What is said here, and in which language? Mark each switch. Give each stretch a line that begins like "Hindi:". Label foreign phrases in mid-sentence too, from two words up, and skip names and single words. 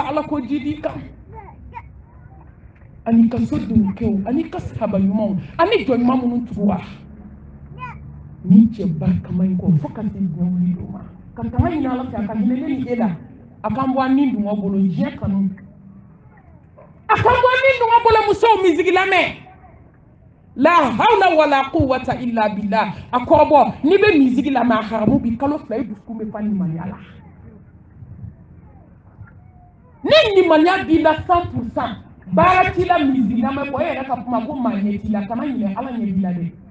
Bambara: ala ko jidi kan ani ka sodenw kɛw ani ka sahaba ɲumanw ani jɔn ɲuman minnu tugura ni cɛ barikama in kɔ fo ka se diɲɛ wuli don ma ka tanga ɲini ala fɛ a ka hinɛ ne ni e la a k'an bɔ an ni dungɔ bolo diɲɛ kanu a k'an bɔ an ni dungɔ bolo musow misigi lamɛn la
Arabic: حول ولا قوة إلا بالله
Bambara: a kɔrɔbɔ n'i bɛ misigi lamɛn a haramu bi kalo 2 i dusukun bɛ fa limaniya la ni limaniya b'i la 100% baara t'i la misigi lamɛn kɔ e yɛrɛ ka kuma ko maa ɲɛ t'i la kana ɲinɛ ala ɲɛ b'i la dɛ